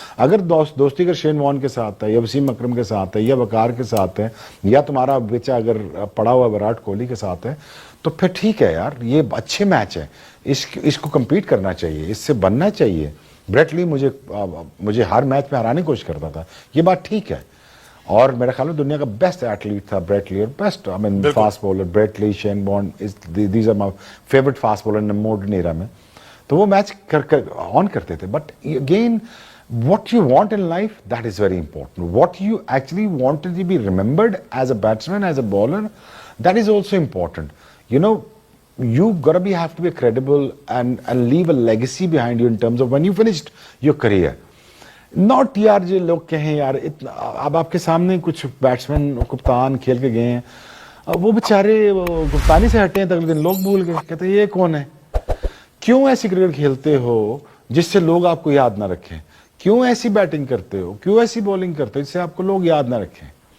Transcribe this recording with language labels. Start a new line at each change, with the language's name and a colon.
Hindi: अगर दोस्ती अगर शेन वॉर्न के साथ है, या वसीम अकरम के साथ है, या वकार के साथ है, या तुम्हारा बेचा अगर पड़ा हुआ विराट कोहली के साथ है, तो फिर ठीक है यार, ये अच्छे मैच है, इसको कम्पीट करना चाहिए, इससे बनना चाहिए। ब्रेट ली मुझे हर मैच में हराने की कोशिश करता था, ये बात ठीक है। और मेरा ख्याल में दुनिया का बेस्ट एथलीट था ब्रेट ली, और best I mean fast bowler Brett Lee, Shane Warne,
English: these are my favourite fast bowler in modern era
Hindi: में। तो वो मैच ऑन करते थे।
English: But again what you want in life, that is very important. What you actually wanted to be remembered as a batsman, as a bowler, that is also important. You know, you gotta have to be credible and leave a legacy behind you in terms of when you finished your career.
Hindi: Not यार जो लोग कहें यार इतना, अब आपके सामने कुछ बैट्समैन कप्तान खेल के गए हैं, अब वो बेचारे कप्तानी से हटे हैं तो अगले दिन लोग भूल गए, कहते ये कौन है। क्यों ऐसी क्रिकेट खेलते हो जिससे लोग आपको याद ना रखें? क्यों ऐसी बैटिंग करते हो, क्यों ऐसी बॉलिंग करते हो जिससे आपको लोग याद ना रखें?